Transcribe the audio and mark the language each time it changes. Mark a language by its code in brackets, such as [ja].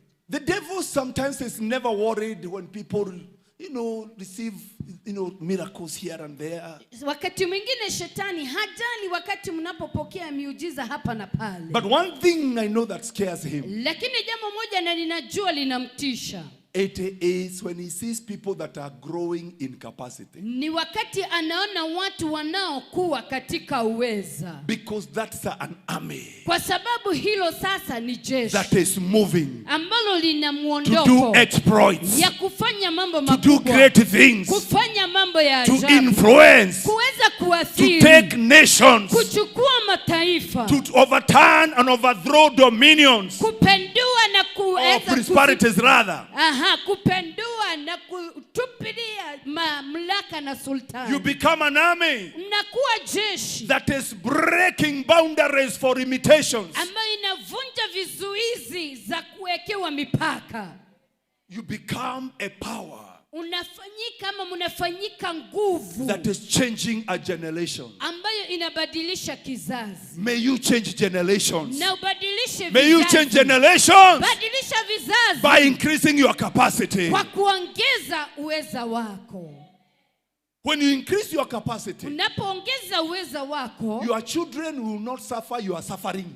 [en] The devil sometimes is never worried when people, receive, miracles here and there. [sw] Wakati mwingine shetani hajali wakati mnapopokea miujiza hapa na pale. [en] But one thing I know that scares him, [sw] Lakini jambo moja na ninajua linamtisha. [en] it is when he sees people that are growing in capacity. [sw] Ni wakati anaona watu wanaokuwa katika uweza. [en] Because that's an army [sw] Kwa sababu hilo sasa ni jeshi [en] that is moving [sw] ambalo lina [en] to do [sw] muondoko [en] exploits, [sw] ya kufanya mambo [en] to do [sw] makubwa, [en] great things, [sw] kufanya mambo ya [en] to [sw] ajabu, [en] influence, [sw] kuweza [en] to [sw] kuathiri, [en] take nations, [sw] kuchukua mataifa, [en] to overturn and overthrow dominions [sw] kupendua na [en] or [sw] kuweza [en] principalities rather. [sw] kupendua na kutupilia mamlaka na sultani. [en] You become an army [sw] Mnakuwa jeshi [en] that is breaking boundaries for limitations. [sw] ambayo inavunja vizuizi za kuwekewa mipaka. [en] You become a power [sw] Mnafanyika nguvu [en] that is changing a generation. [sw] ambayo inabadilisha kizazi. [en] May you change generations. [sw] Na ubadilishe [en] May you change [sw] vizazi. [en] generations [sw] Badilisha vizazi [en] by increasing your capacity. [sw] kwa kuongeza uweza wako. [en] When you increase your capacity, [sw] Unapoongeza uweza wako, [en] your children will not suffer your suffering.